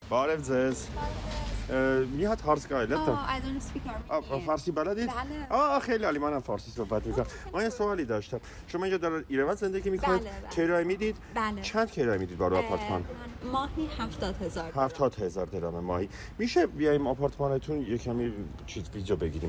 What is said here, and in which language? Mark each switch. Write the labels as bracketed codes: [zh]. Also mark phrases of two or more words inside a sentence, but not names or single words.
[hy] Բարև ձեզ։ Մի հատ հարց կա, էլի։ [en] I don't speak Arabic. [fa] فارسی بلدید؟ بله. خیلی عالی، منم فارسی صحبت میکنم. من یه سوالی داشتم. شما اینجا در ایران زندگی میکنید؟ بله. کرایه میدید؟ بله. چند کرایه میدید برای آپارتمان؟ ماهی 70,000. 70,000 درهم ماهی. میشه بیایم آپارتمانتون یه کمی چیز ویدیو بگیریم؟